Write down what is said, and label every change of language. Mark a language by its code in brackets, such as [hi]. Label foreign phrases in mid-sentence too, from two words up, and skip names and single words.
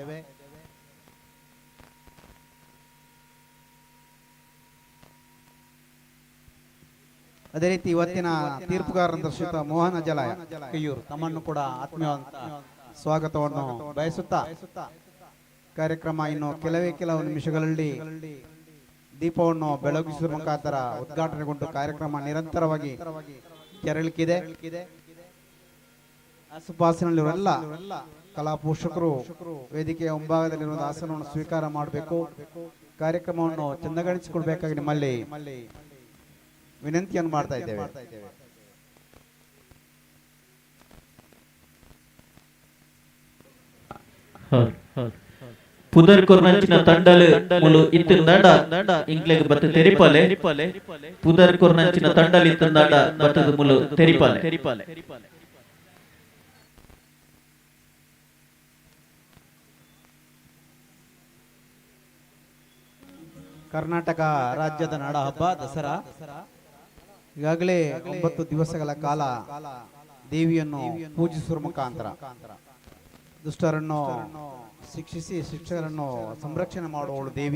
[kn] ಅದೇ ರೀತಿ ಇವತ್ತಿನ ತೀರ್ಪುಗಾರರಂತ ಶ್ರೀಯುತ ಮೋಹನ್ ಅಜಲಾಯ ಕೈಯೂರು ತಮ್ಮನ್ನು ಕೂಡ ಆತ್ಮೀಯವಾದ ಸ್ವಾಗತವನ್ನು ಬಯಸುತ್ತಾ ಕಾರ್ಯಕ್ರಮ ಇನ್ನು ಕೆಲವು ನಿಮಿಷಗಳಲ್ಲಿ ದೀಪವನ್ನು ಬೆಳಗಿಸುವ ಮುಖಾಂತರ ಉದ್ಘಾಟನೆಗೊಂಡು ಕಾರ್ಯಕ್ರಮ ನಿರಂತರವಾಗಿ ಜರಳಿಕ್ಕಿದೆ. ಆಸುಪಾಸಿನಲ್ಲಿರುವ ಕಲಾ ಪೋಷಕರು ವೇದಿಕೆಯ ಮುಂಭಾಗದಲ್ಲಿರುವ ಆಸನವನ್ನು ಸ್ವೀಕಾರ ಮಾಡಬೇಕು. ಕಾರ್ಯಕ್ರಮವನ್ನು ಚಂದಗಾಣಿಸಿಕೊಳ್ಬೇಕಾಗಿ ನಿಮ್ಮಲ್ಲಿ ವಿನಂತಿಯನ್ನು ಮಾಡ್ತಾ ಇದ್ದೇವೆ. [tcy] ಪುದರ್ ಕೊರ್ನಂಚಿನ ತಂಡಲು ಮುಲು ಇತ್ತಿಂದಾಡ ಇಂಗ್ಲೆಗ್ ಬತ್ತ ತೆರಿಪಾಲೆ ಪುದರ್ ಕೊರ್ನಂಚಿನ ತಂಡಲ್ ಇತ್ತಿಂದಾಡ ಬತ್ತದ ಮುಲು ತೆರಿಪಾಲೆ. [kn] ಕರ್ನಾಟಕ ರಾಜ್ಯದ ನಾಡ ಹಬ್ಬ ದಸರಾ ಈಗಾಗಲೇ 9 ದಿವಸಗಳ ಕಾಲ ದೇವಿಯನ್ನು ಪೂಜಿಸುವ ಮುಖಾಂತರ ದುಷ್ಟರನ್ನು ಶಿಕ್ಷಿಸಿ ಶಿಕ್ಷಕರನ್ನು ಸಂರಕ್ಷಣೆ ಮಾಡುವವಳು ದೇವಿ.